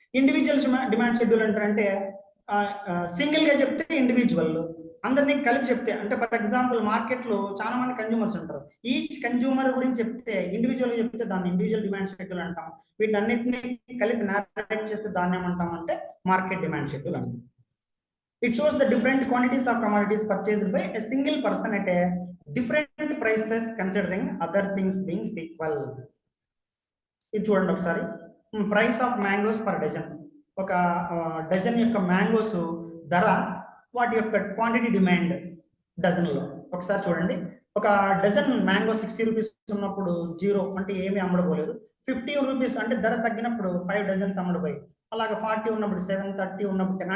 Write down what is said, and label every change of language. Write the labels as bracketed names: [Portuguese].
[Telugu] Individual demand schedule అంటే సింగిల్గా చెప్తే ఇండివిజువల్, అందరినీ కలిపి చెప్తే, అంటే ఫర్ ఎగ్జాంపుల్ మార్కెట్లో చాలా మంది కన్జ్యూమర్స్ ఉంటారు. ఈచ్ కన్జ్యూమర్ గురించి చెప్తే, ఇండివిజువల్గా చెప్తే దాన్ని ఇండివిజువల్ డిమాండ్ షెడ్యూల్ అంటాం. వీటన్నిటిని కలిపి నారేట్ చేస్తే దాన్ని ఏమంటాం అంటే మార్కెట్ డిమాండ్ షెడ్యూల్ అంటాం. [English] It shows the different quantities of commodities purchased by a single person at a different prices considering other things being equal. [Telugu] ఇది చూడండి ఒకసారి. [English] Price of mangoes per dozen. [Telugu] ఒక డజన్ యొక్క మ్యాంగోస్ ధర, వాటి యొక్క quantity demand డజన్లో. ఒకసారి చూడండి, ఒక డజన్ మ్యాంగో 60 రూపీస్ ఉన్నప్పుడు 0 అంటే ఏమీ అమ్మడపోలేదు. 50 రూపీస్ అంటే ధర తగ్గినప్పుడు 5 డజన్స్ అమ్మడిపోయి, అలాగే 40 ఉన్నప్పుడు 7, 30 ఉన్నప్పుడు 10.